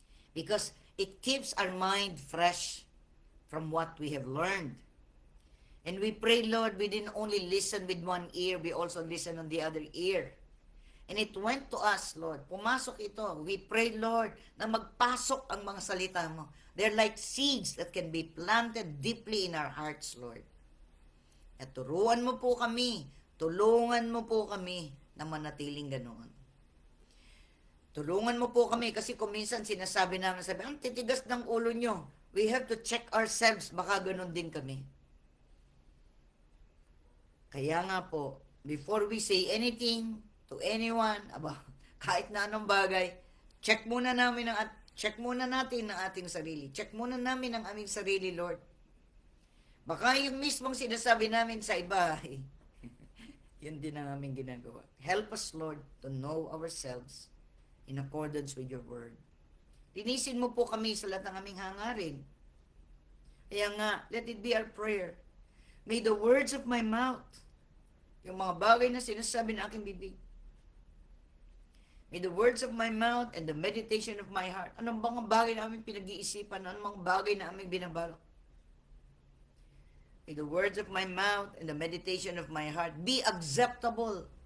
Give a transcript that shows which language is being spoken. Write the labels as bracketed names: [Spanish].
[English] Because it keeps our mind fresh from what we have learned. And we pray, Lord, we didn't only listen with one ear, we also listen on the other ear. And it went to us, Lord. [Filipino] Pumasok ito. [English] We pray, [Filipino] Lord, na magpasok ang mga salita mo. [English] They're like seeds that can be planted deeply in our hearts, Lord. [Filipino] At turuan mo po kami, tulungan mo po kami na manatiling ganoon. Tulungan mo po kami kasi kung minsan sinasabi namin, ang titigas ng ulo nyo. [English] We have to check ourselves, [Filipino] baka ganun din kami. Kaya nga po, [English] before we say anything to anyone about [Filipino] kahit na anong bagay, check muna natin ang ating sarili. Check muna namin ang aming sarili, Lord. Baka yung mismong sinasabi namin sa iba, yun din ang aming ginagawa. [English] Help us, Lord, to know ourselves in accordance with your word. [Filipino] Linisin mo po kami sa lahat ng aming hangarin. [English] Kaya nga, let it be our prayer. May the words of my mouth, [Filipino] yung mga bagay na sinasabi ng aking bibig, [English] may the words of my mouth and the meditation of my heart. [Filipino] Anong mga bagay na aming pinag-iisipan? Anong mga bagay na aming binabalak? [English] May the words of my mouth and the meditation of my heart be acceptable.